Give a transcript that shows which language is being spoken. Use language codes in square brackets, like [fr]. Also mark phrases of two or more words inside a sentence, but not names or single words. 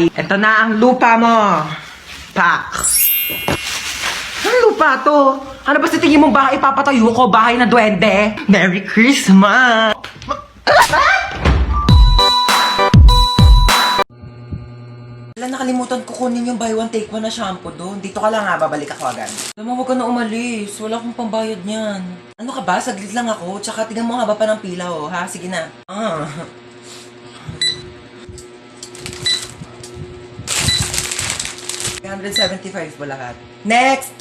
[tl] Ito na ang lupa mo. Pak. Anong lupa to? Ano ba sa tingin mong bahay papatayo ko? Bahay na duwende? [en] Merry Christmas! [tl] Wala, nakalimutan ko kunin yung [en] buy one take one [tl] na shampoo doon. Dito ka lang ha, babalik ako agad. Alam mo, huwag ka na umalis. Wala akong pambayad niyan. Ano ka ba? Saglit lang ako. Tsaka tingnan mo haba pa ng pila oh, ha? Sige na. Ah. $175 ba lahat? Next!